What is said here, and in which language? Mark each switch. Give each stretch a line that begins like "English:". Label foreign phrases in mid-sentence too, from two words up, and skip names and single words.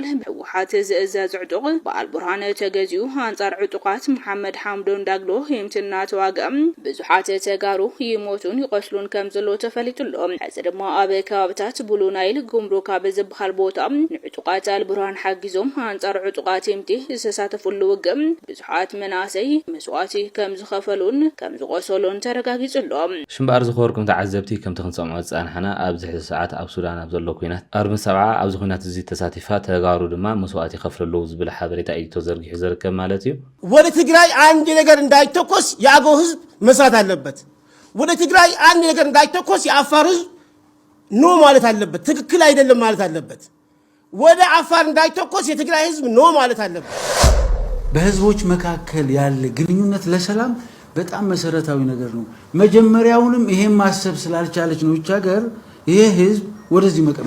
Tigrinya: ብህወሓት ዝእዘዝ ዕጡቕ በዓል ቡርሃን ተገዚኡ ኣንጻር ዕጡቓት መሓመድ ሓምዶን ዳግሎ የምትና ተዋግአ ብዙሓት ተጋሩ ይሞቱን ይቆስሉን ከም ዘሎ ተፈሊጡሎ። እዚ ድማ ኣብ ከባቢታት ብሉ ናይል ጉምሩክ ኣብ ዝበሃል ቦታ ንዕጡቓት ብርሃን ሓጊዞም አንጻር ዕጡቃት የምቲ ዝተሳተፉሉ ውግእ ብዙሓት መናእሰይ መስዋዕቲ ከም ዝኸፈሉን ከም ዝቆሰሉን ተረጋጊጹሎም። ሽምባር ዝኸርኩም ተዓዘብቲ ከም ተክንሰምዖ ፀናሕና ኣብዚ ሕዚ ሰዓት ኣብ ሱዳን ኣብ ዘሎ ኩናት ኣርሚ ሰብዓ ኣብዚ ኩናት እዚ ተሳቲፋ ተጋሩ ድማ መስዋዕቲ ይኸፍሉ ዝብል ሓበሬታ እዩ ተዘርጊሑ ዝርከብ ማለት እዩ።
Amharic: ወደ ትግራይ አንድ ነገር እንዳይተኮስ የአገው ህዝብ መስራት አለበት። ወደ ትግራይ አንድ ነገር እንዳይተኮስ የአፋር ህዝብ ኖ ማለት አለበት። ትክክል አይደለም ማለት አለበት። ወደ አፋር እንዳይተኮስ የትግራይ ህዝብ ኖ ማለት አለበት። በህዝቦች መካከል ያለ ግንኙነት ለሰላም በጣም መሰረታዊ ነገር ነው። መጀመሪያውንም ይሄን ማሰብ ስላልቻለች ነው እቺ ሀገር ይሄ ህዝብ ወደዚህ መቀመጥ።